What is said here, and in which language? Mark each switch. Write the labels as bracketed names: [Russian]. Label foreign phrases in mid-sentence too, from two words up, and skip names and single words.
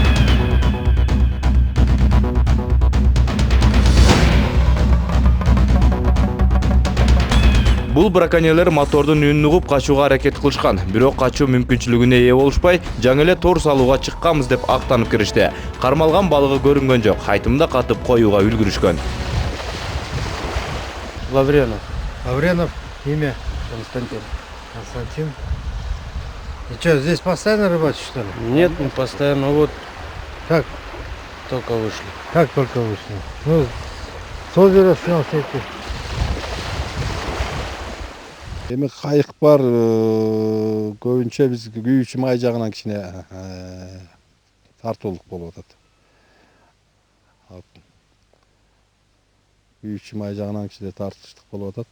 [Kyrgyz] Бул браконьерлер мотордун үнүн угуп качууга аракет кылышкан. Бирок качуу мүмкүнчүлүгүнө ээ болушпай, жаңы эле тор салууга чыкканбыз деп актанып киришти. Кармалган балыгы көрүнгөн жок. Айтымда катып коюуга үлгүрүшкөн. [Russian] Лавренов, имя? Константин. И что, здесь постоянно рыбачишь, что ли? Нет, мы постоянно вот Как? только вышли. Как только вышли? Ну, с озера снял сети. [Kyrgyz] Эми кайык бар, көбүнчө биз күйүүчү май жагынан кичине тартуулук болуп атат. Күйүүчү май жагынан кичине тартыштык болуп атат.